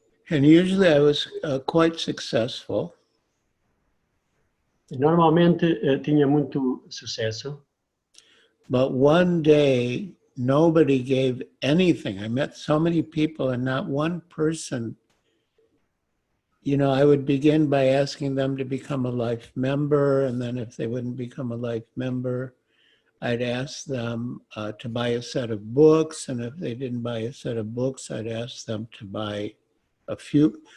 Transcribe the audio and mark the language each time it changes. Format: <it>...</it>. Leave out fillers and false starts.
<en>And usually I was quite successful.</en> <pt>Normalmente tinha muito sucesso.</pt> <en>But one day, nobody gave anything. I met so many people and not one person. I would begin by asking them to become a life member, and then if they wouldn't become a life member, I'd ask them to buy a set of books, and if they didn't buy a set of books, I'd ask them to buy a few.</en>